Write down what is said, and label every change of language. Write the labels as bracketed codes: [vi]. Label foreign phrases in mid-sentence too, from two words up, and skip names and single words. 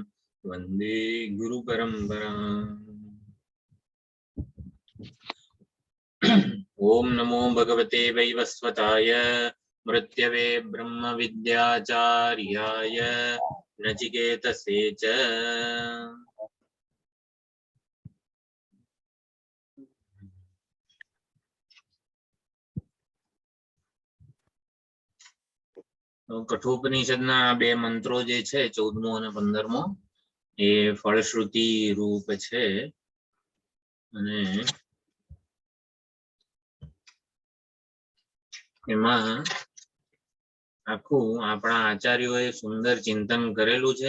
[sa] वन्दे गुरुपरम्पराम्। ओम नमो भगवते वैवस्वताय मृत्यवे ब्रह्मविद्याचार्याय नचिकेतसे च। [gu] કઠોપનિષદના બે મંત્રો જે છે 14મો અને 15મો એ ફળશ્રુતિ રૂપ છે અને એમાં આખું આપણા આચાર્યોએ સુંદર ચિંતન કરેલું છે.